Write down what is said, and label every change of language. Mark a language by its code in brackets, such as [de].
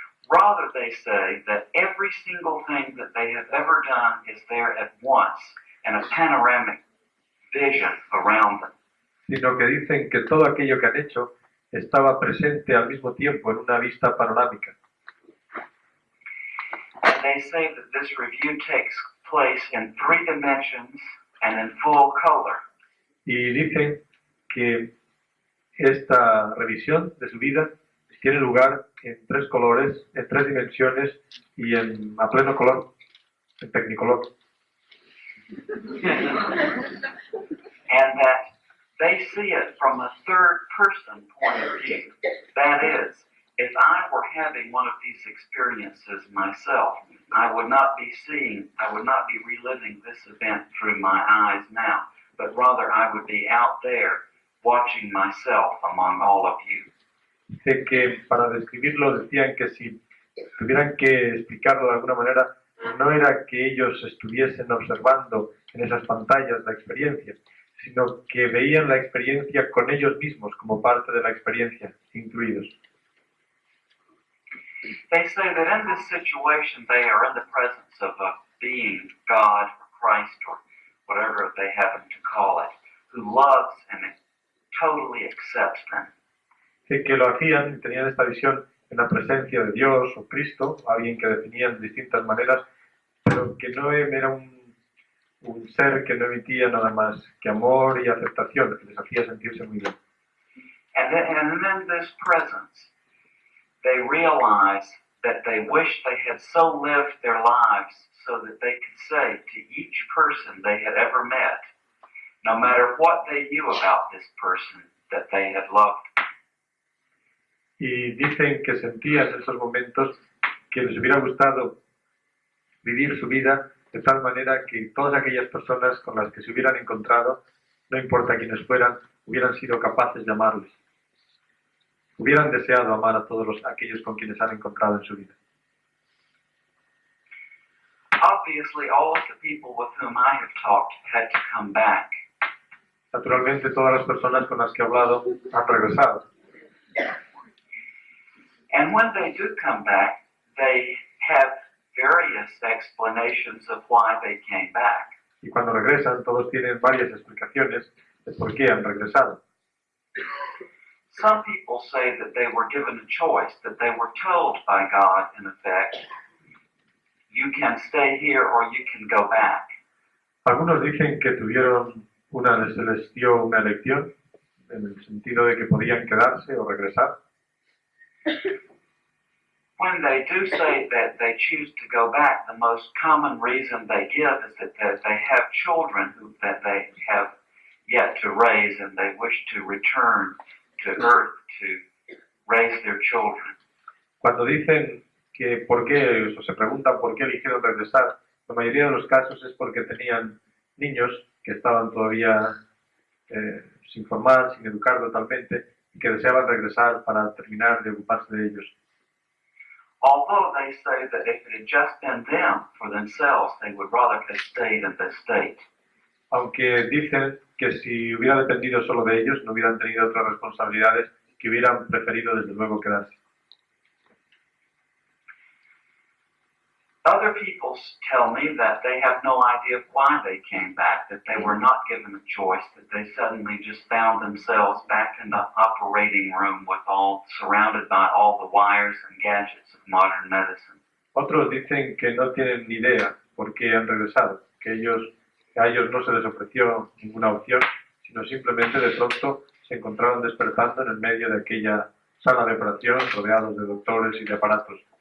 [en] Rather, they say that every single thing that they have ever done is there at once in a panoramic vision around them. [es] Sino que dicen que todo aquello que han hecho estaba presente al mismo tiempo en una vista panorámica. [en] And they say that this review takes place in 3 dimensions and in full color. [es] Y dicen que esta revisión de su vida tiene lugar en 3 colores, en 3 dimensiones y a pleno color, en Technicolor. [en] And that they see it from a third person point of view. That is, if I were having one of these experiences myself, I would not be reliving this event through my eyes now, but rather I would be out there watching myself among all of you. [es] Dice que para describirlo decían que si tuvieran que explicarlo de alguna manera, no era que ellos estuviesen observando en esas pantallas la experiencia, sino que veían la experiencia con ellos mismos como parte de la experiencia, incluidos. [en] They say that in this situation they are in the presence of a being, God or Christ or whatever they happen to call it, who loves and totally accepts them. [es] Dice que lo hacían y tenían esta visión en la presencia de Dios o Cristo, alguien que definían de distintas maneras, pero que no era un ser que no emitía nada más que amor y aceptación, que les hacía sentirse muy bien. [en] And in this presence, they realize that they wish they had so lived their lives so that they could say to each person they had ever met, no matter what they knew about this person, that they had loved. [es] Y dicen que sentían en esos momentos que les hubiera gustado vivir su vida de tal manera que todas aquellas personas con las que se hubieran encontrado, no importa quiénes fueran, hubieran sido capaces de amarles. Hubieran deseado amar a todos aquellos con quienes han encontrado en su vida. [en] Obviously, all of the people with whom I have talked had to come back. [es] Naturalmente, todas las personas con las que he hablado han regresado. [en] And when they do come back, they have various explanations of why they came back. [es] Y cuando regresan, todos tienen varias explicaciones de por qué han regresado. [en] Some people say that they were given a choice, that they were told by God, in effect, you can stay here or you can go back. [es] Algunos dicen que se les dio una elección, en el sentido de que podían quedarse o regresar. [en] When they do say that they choose to go back, the most common reason they give is that they have children that they have yet to raise and they wish to return to Earth to raise their children. [es] Cuando dicen que por qué, o se preguntan por qué eligieron regresar, la mayoría de los casos es porque tenían niños que estaban todavía sin formar, sin educar totalmente, y que deseaban regresar para terminar de ocuparse de ellos. [en] Although they say that if it had just been them for themselves, they would rather have stayed in this state. [es] Aunque dicen que si hubiera dependido solo de ellos, no hubieran tenido otras responsabilidades, que hubieran preferido desde luego quedarse. [en] Other people tell me that they have no idea why they came back, that they were not given a choice, that they suddenly just found themselves back in the operating room with surrounded by all the wires and gadgets of modern medicine. [es] Otros dicen que no tienen ni idea por qué han regresado, que a ellos no se les ofreció ninguna opción, sino simplemente de pronto se encontraron despertando en el medio de aquella sala de operación rodeados de doctores y de aparatos.